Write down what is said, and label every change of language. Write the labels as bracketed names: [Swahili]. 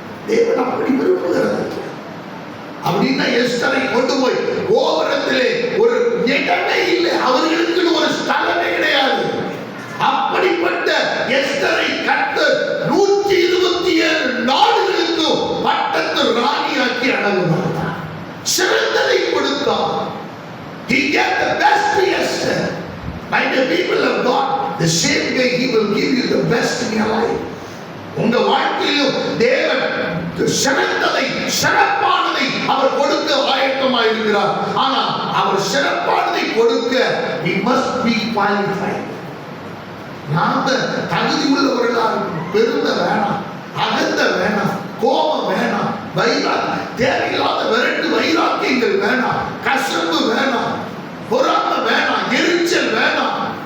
[Tamil] தேவன் அப்படி விரும்புகிறது. அப்படின்னா எஸ்தரை கொண்டு போய் கோபுரத்திலே ஒரு இடமே இல்லை, அவர்களுக்கு ஒரு ஸ்தலமே கிடையாது. அப்படிப்பட்ட எஸ்தரை கர்த்தர் 127 நாடுகளுக்கு பட்டத்து ராணியாக்கி அழகுவார். சிறந்ததை கொடுத்தார். [English] He gave the best to Esther. My dear people of God, the same way He will give you the best in your life. [Tamil] உங்க வாழ்க்கையிலும் தேவன் சிறந்ததை, சிறப்பானதை அவர் கொடுக்க ஆயத்தமாக இருக்கிறார். ஆனா அவர் சிறப்பானதை கொடுக்க [English] we must be qualified. [Tamil] நாம தகுதி உள்ளவர்களாக பெருமை வேணாம், அகந்த வேணாம், கோபம் வேணாம், தேவையில்லாத விரட்டு வைராக்கியங்கள் வேணாம், கசப்பு வேணாம், பொறாமை வேணாம், எரிச்சல் வேணாம்.